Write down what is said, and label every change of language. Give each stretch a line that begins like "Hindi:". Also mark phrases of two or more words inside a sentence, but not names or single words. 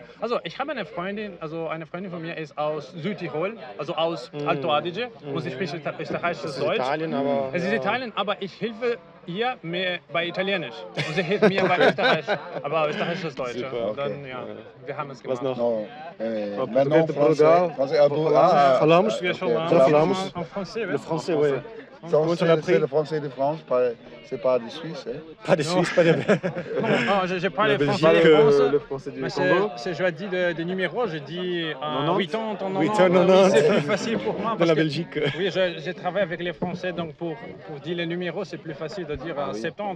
German: Also ich habe eine Freundin von mir ist aus Südtirol, also aus Alto Adige und sie spricht österreichisches Das ist Deutsch. Italien, aber... Es ist Italien, aber ich helfe ihr mehr bei Italienisch und sie hilft mir bei Österreich, aber österreichisches Deutsch. Super, Und dann, okay. ja, wir haben es Was gemacht. noch?
French: Non, Portugais de Portugal.
Portuguese: Falamos?
French: Je
Portuguese: Já falamos falamos?
French: en français, Le oui. français, oui. C'est on a pris? le français de France, c'est pas du Suisse. Hein? Pas des Suisses, pas des... Non, je parle La français Belgique, de France. Le français du Mais Congo. je dis des numéros, je dis 90? 80, 80, 90. 90. C'est plus facile pour moi. De parce la que- Belgique. Oui, je travaille avec les Français, donc pour dire les numéros, c'est plus facile de dire 70,